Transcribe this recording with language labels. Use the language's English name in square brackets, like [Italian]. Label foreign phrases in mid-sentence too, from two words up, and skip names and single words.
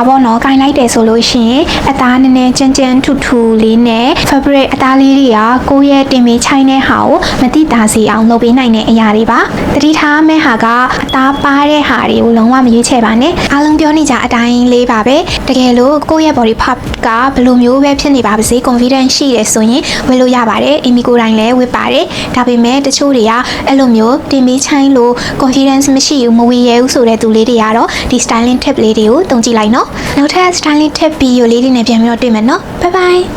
[Burmese] ပေါ့နော်ကိုင်လိုက်တယ်ဆိုလို့ရှိရင်အသားနည်းနည်းကြမ်းကြမ်းထူထူလေးနဲ့ fabric အသားလေးတွေကကိုယ့်ရဲ့တင်မချိုင်းတဲ့ဟာကိုမ တိတာစီအောင်လုပ်ပေးနိုင်တဲ့အရာတွေပါတတိထားမဲ့ဟာကအသားပါတဲ့ဟာတွေကိုလုံးဝမရွေးချယ်ပါနဲ့အားလုံးပြောနေကြအတိုင်းလေးပါပဲတကယ်လို့ကိုယ့်ရဲ့ [English] body part [Burmese] ကဘယ်လိုမျိုးပဲဖြစ်နေပါပါစေ confidence ရှိတယ်ဆိုရင်ဝယ်လို့ရပါတယ်အီမီကိုယ်တိုင်လည်းဝတ်ပါတယ်ဒါပေမဲ့တချို့တွေကအဲ့လိုမျိုးတင်မချိုင်းလို့ confidence မရှိဘူးမဝေရဘူးဆိုတဲ့သူလေးတွေကတော့ဒီ [English] styling tip [Burmese] လေးတွေကိုတုံးကြည့်လိုက်နော်နောက်ထပ် [English] styling tip video [Burmese] လေးတွေနဲ့ပြန်ပြီးတော့တွေ့မယ်နော် [English] bye bye